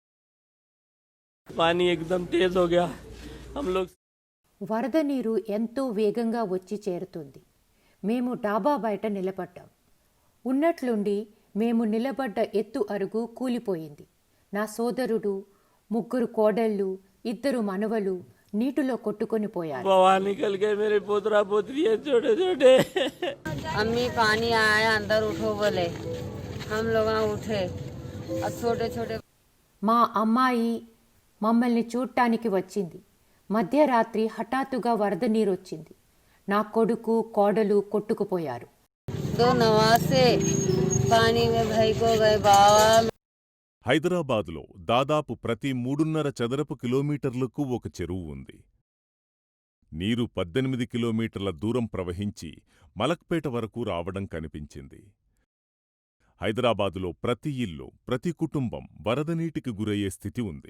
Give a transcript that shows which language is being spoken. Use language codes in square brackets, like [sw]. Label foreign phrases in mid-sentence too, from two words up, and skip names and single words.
[te] వరద నీరు ఎంతో వేగంగా వచ్చి చేరుతుంది. మేము డాబా బయట నిలబడ్డాం. ఉన్నట్లుండి మేము నిలబడ్డ ఎత్తు అరుగు కూలిపోయింది. నా సోదరుడు, 3 కోడళ్ళు, 2 మనవలు నీటిలో కొట్టుకొని పోయారు. [ur] अम्मी पानी आया अंदर उठो बोले, हम लोग उठे और छोटे छोटे. [te] మా అమ్మాయి మమ్మల్ని చూడటానికి వచ్చింది. మధ్యరాత్రి హఠాత్తుగా వరద నీరొచ్చింది. నా కొడుకు, కోడలు కొట్టుకుపోయారు. [ur] दो नवासे पानी में भाई को गए बाबा. [te] హైదరాబాదులో దాదాపు ప్రతి 3.5 చదరపు కిలోమీటర్లకు ఒక చెరువు ఉంది. నీరు 18 కిలోమీటర్ల దూరం ప్రవహించి మలక్పేట వరకు రావడం కనిపించింది. హైదరాబాదులో ప్రతి ఇల్లు, ప్రతి కుటుంబం వరదనీటికి గురయ్యే స్థితి ఉంది.